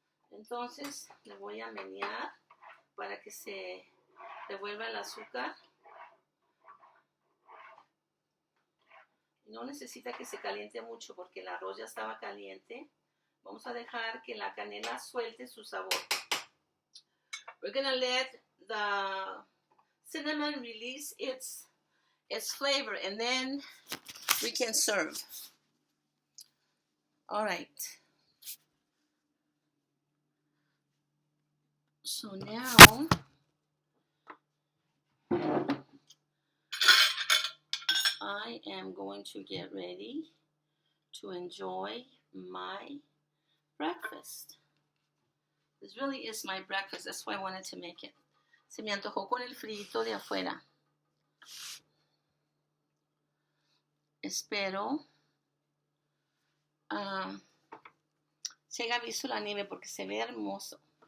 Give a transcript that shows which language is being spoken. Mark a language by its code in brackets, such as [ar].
[es] Entonces, le voy a menear para que se revuelva el azúcar. No necesita que se caliente mucho porque el arroz ya estaba caliente. Vamos a dejar que la canela suelte su sabor. [en] We're going to let the cinnamon release its flavor and then we can serve. All right. So now I am going to get ready to enjoy my breakfast. This really is my breakfast. That's why I wanted to make it. [es] Se me antojó con el frito de afuera. Espero se haya visto la nieve porque se ve hermoso.